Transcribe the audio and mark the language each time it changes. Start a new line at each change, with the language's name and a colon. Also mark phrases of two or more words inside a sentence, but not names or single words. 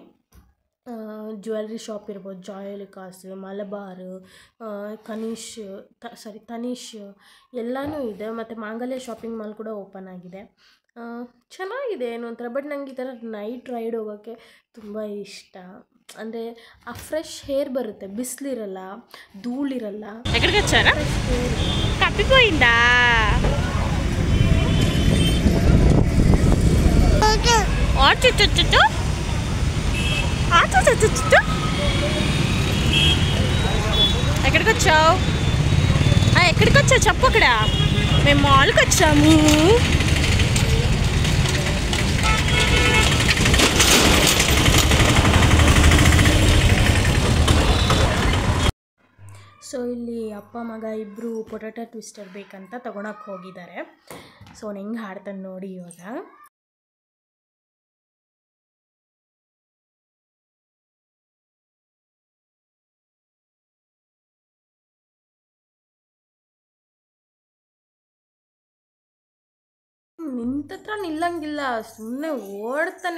English: jewellery shop
Kannada: ಇರ್ಬೋದು, ಜಾಯಲಿಕಾಸ್, ಮಲಬಾರ್, ತನೀಶ್ ಎಲ್ಲನೂ ಇದೆ. ಮತ್ತು ಮಾಂಗಲ್ಯ ಶಾಪಿಂಗ್ ಮಾಲ್ ಕೂಡ ಓಪನ್ ಆಗಿದೆ. ಚೆನ್ನಾಗಿದೆ ಏನೋ ಒಂಥರ. ಬಟ್ ನಂಗೆ ಈ ಥರ
English: night ride
Kannada: ಹೋಗೋಕ್ಕೆ ತುಂಬ ಇಷ್ಟ. ಅಂದರೆ ಆ
English: fresh air
Kannada: ಬರುತ್ತೆ, ಬಿಸಿಲಿರಲ್ಲ, ಧೂಳಿರಲ್ಲ.
Telugu: ಕಪ್ಪಿపోయిందా? ఎక్కడికి వచ్చావు? ఎక్కడికి వచ్చావు చెప్పు. అక్కడ మేము మాల్కి వచ్చాము.
Kannada: ಸೊ ಇಲ್ಲಿ ಅಪ್ಪ ಮಗ ಇಬ್ಬರು
English: potato twister
Kannada: ಬೇಕಂತ ತೊಗೊಳಕ್ಕೆ ಹೋಗಿದ್ದಾರೆ. ಸೊ ಅವ್ನು ಹೆಂಗೆ ಹಾಡ್ತಾನೆ ನೋಡಿ ಇವಾಗ. ನಿಂತತ್ರ ನಿಲ್ಲಂಗಿಲ್ಲ, ಸುಮ್ಮನೆ ಓಡ್ತಾನೆ.